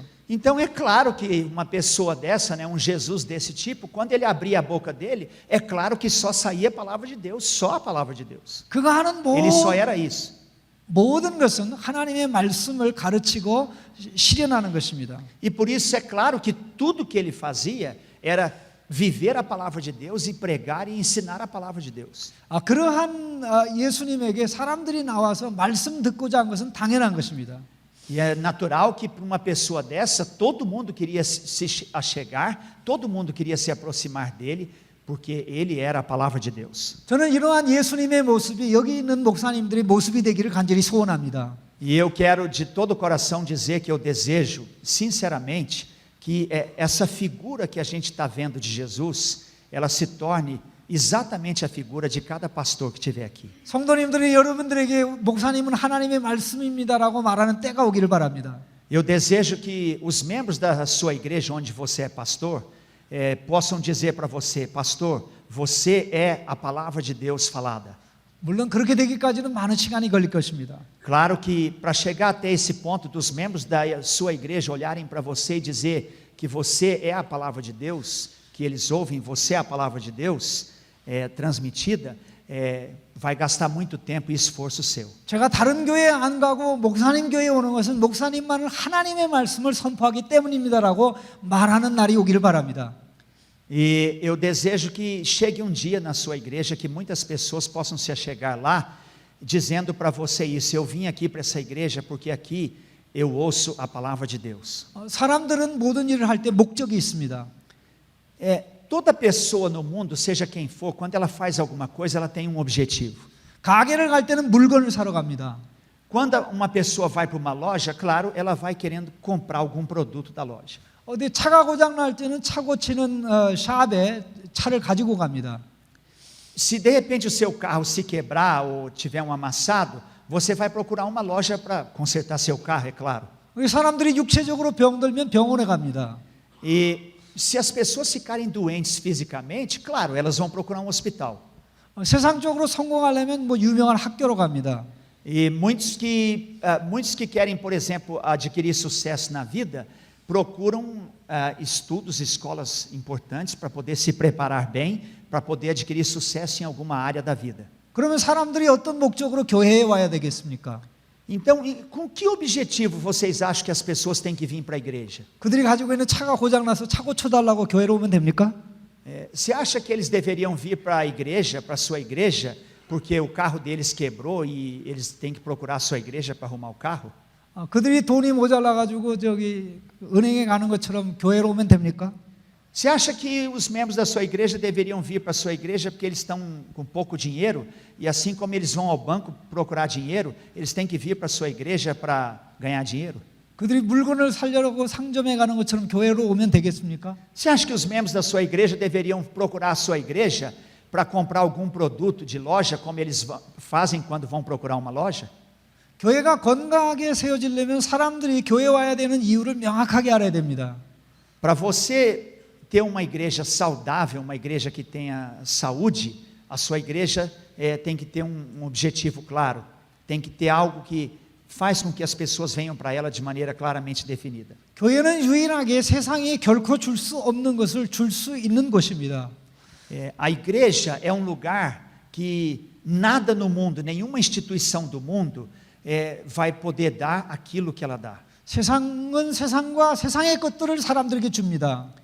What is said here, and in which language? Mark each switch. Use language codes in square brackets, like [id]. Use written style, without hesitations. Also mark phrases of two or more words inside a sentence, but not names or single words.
[pt] Então é claro que uma pessoa dessa, né, um Jesus desse tipo, quando ele abria a boca dele, é claro que só saía a palavra de Deus, só a palavra de Deus. [ko] 그가 하는 [pt] Ele só era isso. [ko] 모든 것은 하나님의 말씀을 가르치고 실현하는 것입니다. [pt] E por isso é claro que tudo que ele fazia era viver a palavra de Deus e pregar e ensinar a palavra de Deus. [ko] 그러한 예수님에게 사람들이 나와서 말씀 듣고자 한 것은 당연한 것입니다. [pt] E é natural que para uma pessoa dessa, todo mundo queria se achegar, todo mundo queria se aproximar dele, porque ele era a palavra de Deus. [ko] 저는 이러한 예수님의 모습이 여기 있는 목사님들의 모습이 되기를 간절히 소원합니다. [pt] E eu quero de todo o coração dizer que eu desejo, sinceramente, que essa figura que a gente está vendo de Jesus, ela se torne exatamente a figura de cada pastor que estiver aqui. [ko] 성도님들이 여러분들에게 목사님은 하나님의 말씀입니다라고 말하는 때가 오기를 바랍니다. [pt] Eu desejo que os membros da sua igreja, onde você é pastor, possam dizer para você, pastor, você é a palavra de Deus falada. [ko] 물론 그렇게 되기까지는 많은 시간이 걸릴 것입니다. [pt] Claro que para chegar até esse ponto dos membros da sua igreja olharem para você e dizer que você é a palavra de Deus, que eles ouvem, você é a palavra de Deus, transmitida, vai gastar muito tempo e esforço seu. [ko] 제가 다른 교회에 안 가고 목사님 교회에 오는 것은 목사님만은 하나님의 말씀을 선포하기 때문입니다라고 말하는 날이 오기를 바랍니다. [pt] E eu desejo que chegue um dia na sua igreja que muitas pessoas possam se achegar lá dizendo para você isso, eu vim aqui para essa igreja porque aqui eu ouço a palavra de Deus. [ko] 사람들은 모든 일을 할 때 목적이 있습니다. [pt] Toda pessoa no mundo, seja quem for, quando ela faz alguma coisa, ela tem um objetivo. [ko] 가게를 갈 때는 물건을 사러 갑니다. [pt] Quando uma pessoa vai para uma loja, claro, ela vai querendo comprar algum produto da loja. [ko] 어디 차가 고장 날 때는 차 고치는 샵에 차를 가지고 갑니다. [pt] Se de repente o seu carro se quebrar ou tiver um amassado, você vai procurar uma loja para consertar seu carro, é claro. [ko] 사람들이 육체적으로 병들면 병원에 갑니다. [pt] E se as pessoas ficarem doentes fisicamente, claro, elas vão procurar um hospital. [ko] 세상적으로 성공하려면 뭐 유명한 학교로 갑니다. [pt] E muitos que querem, por exemplo, adquirir sucesso na vida, procuram estudos, escolas importantes para poder se preparar bem, para poder adquirir sucesso em alguma área da vida. [ko] 그러면 사람들이 어떤 목적으로 교회에 와야 되겠습니까? [pt] Então, com que objetivo vocês acham que as pessoas têm que vir para a igreja? [ko] 그들이 가지고 있는 차가 고장 나서 차 고쳐달라고 교회로 오면 됩니까? [pt] Você acha que eles deveriam vir para a igreja, para a sua igreja, porque o carro deles quebrou e eles têm que procurar a sua igreja para arrumar o carro? [ko] 그들이 돈이 모자라 가지고 저기 은행에 가는 것처럼 교회로 오면 됩니까? [pt] Você acha que os membros da sua igreja deveriam vir para a sua igreja porque eles estão com pouco dinheiro e assim como eles vão ao banco procurar dinheiro, eles têm que vir para a sua igreja para ganhar dinheiro? [ko] 그들이 물건을 살려고 상점에 가는 것처럼 교회로 오면 되겠습니까? [pt] Você acha que os membros da sua igreja deveriam procurar a sua igreja para comprar algum produto de loja, como eles fazem quando vão procurar uma loja? [ko] 교회가 건강하게 세워지려면 사람들이 교회 와야 되는 이유를 명확하게 알아야 됩니다. [pt] Para você ter uma igreja saudável, uma igreja que tenha saúde, a sua igreja tem que ter um objetivo claro, tem que ter algo que faz com que as pessoas venham para ela de maneira claramente definida. [ko] 교회는 유일하게 세상에 결코 줄 수 없는 것을 줄 수 있는 곳입니다. [pt] A igreja é um lugar que nada no mundo, nenhuma instituição do mundo vai poder dar aquilo que ela dá. [ko] 세상은 세상과 세상의 것들을 사람들에게 줍니다.